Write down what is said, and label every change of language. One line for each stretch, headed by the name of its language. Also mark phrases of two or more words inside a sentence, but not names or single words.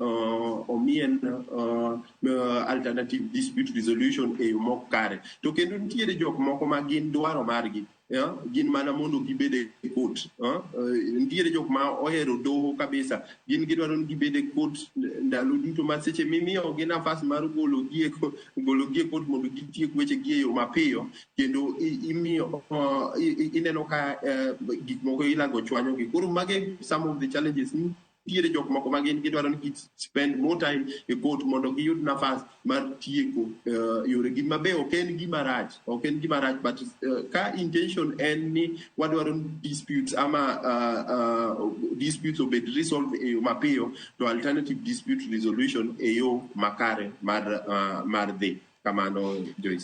English: alternative dispute resolution
Luo (Kenya and Tanzania): e yo mok kare to kendo nitiere jok moko ma gin dwaro margi gin mana mondo gibede e court nitiere jok ma ohero doho kabisa gin gidwaro ni gibede court ndalo duto ma seche mimiyo gi nafas mar golo gi e court mondo gitiek weche gi e yo mapiyo kendo imiyo ineno ka gik moko ilago chwanyo gi koro mage
English: some of
Luo (Kenya and Tanzania): the challenges tiere jok moko magin gidwaro ni
English: spend more time
Luo (Kenya and Tanzania): e court mondo giyud nafas mar tieko yore gi mabe ok en gima rach but ka intention en ni wadwaro disputes ama disputes obed resolve e yo mapiyo to
English: alternative dispute resolution
Luo (Kenya and Tanzania): e yo makare mar dhi kamano Joyce.